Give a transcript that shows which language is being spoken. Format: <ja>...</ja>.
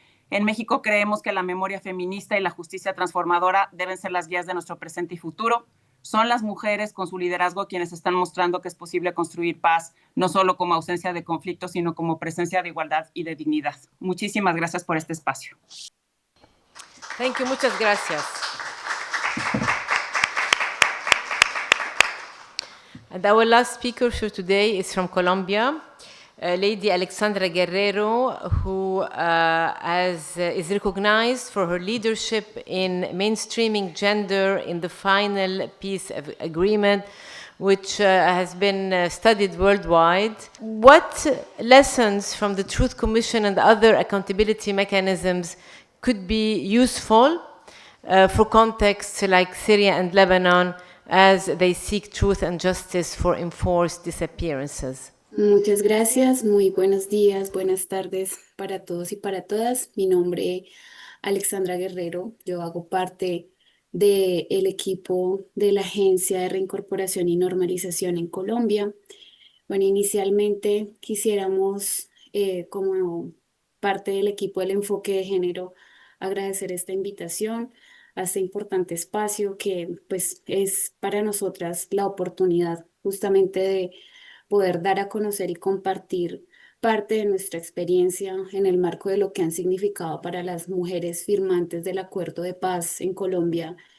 <es>En México creemos que la memoria feminista y la justicia transformadora deben ser las guías de nuestro presente y futuro. Son las mujeres con su liderazgo quienes están mostrando que es posible construir paz, no solo como ausencia de conflicto, sino como presencia de igualdad y de dignidad. Muchísimas gracias por este espacio.</es> <en>Thank you,</en> <es>muchas gracias.</es> <en>And our last speaker for today is from Colombia, Lady Alexandra Guerrero, who is recognized for her leadership in mainstreaming gender in the final peace agreement, which has been studied worldwide. What lessons from the Truth Commission and other accountability mechanisms could be useful for contexts like Syria and Lebanon as they seek truth and justice for enforced disappearances?</en> <es>Muchas gracias, muy buenos días, buenas tardes para todos y para todas. Mi nombre es Alexandra Guerrero, yo hago parte del equipo de la Agencia de Reincorporación y Normalización en Colombia. Bueno, inicialmente quisiéramos, como parte del equipo del enfoque de género, agradecer esta invitación a este importante espacio que pues es para nosotras la oportunidad justamente de poder dar a conocer y compartir parte de nuestra experiencia en el marco de lo que han significado para las mujeres firmantes del Acuerdo de Paz en Colombia</es>